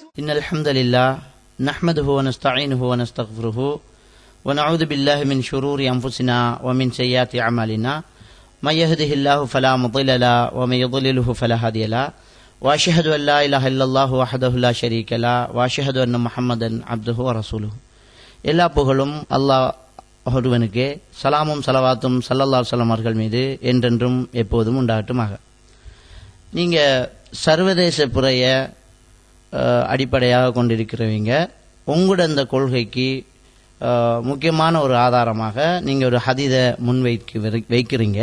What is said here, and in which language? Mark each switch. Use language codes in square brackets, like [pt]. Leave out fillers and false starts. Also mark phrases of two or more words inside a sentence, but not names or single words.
[ar] إن الحمد لله نحمده ونستعينه ونستغفره ونعوذ بالله من شرور أنفسنا ومن سيئات أعمالنا من يهده الله فلا مضل له ومن يضلله فلا هادي له وأشهد أن لا إله إلا الله وحده لا شريك له وأشهد أن محمدا عبده ورسوله. [ta] எல்லா புகழும் அல்லாஹ் ஒருவனுக்கே, சலாமும் சலவாத்தும் [ar] صلى الله عليه وسلم [ta] அவர்கள் மீது என்றென்றும் எப்போதும் உண்டாகட்டுமாக. நீங்கள் சர்வதேச புறைய அடிப்படையாக கொண்டிருக்கிறவங்க உங்களோட அந்த கொள்கைக்கு முக்கியமான ஒரு ஆதாரமாக நீங்கள் ஒரு ஹதீதை வைக்கிறீங்க.